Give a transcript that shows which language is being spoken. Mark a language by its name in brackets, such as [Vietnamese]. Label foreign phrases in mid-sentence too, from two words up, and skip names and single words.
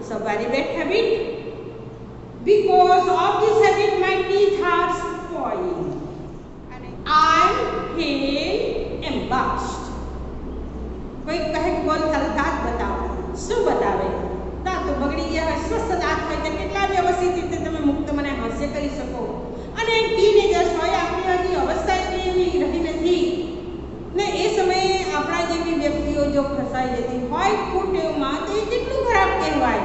[English] very bad habit. Because of this habit, my teeth are spoiled. I feel embarrassed. [Hindi] कोई कहे कि बोल तारा दांत बताओ, [Gujarati] શું બતાવે? દાંત તો બગડી ગયા હોય, સ્વસ્થ દાંત હોય તો કેટલા વ્યવસ્થિત રીતે તમે મુક્ત મને હાસ્ય કરી શકો. અને ટીનેજર્સ હોય, આપણી હજી અવસ્થા એટલી એવી રહી નથી ને એ સમયે આપણા જેવી વ્યક્તિઓ જો ફસાઈ જતી હોય કુટેવમાં તો એ કેટલું ખરાબ કહેવાય.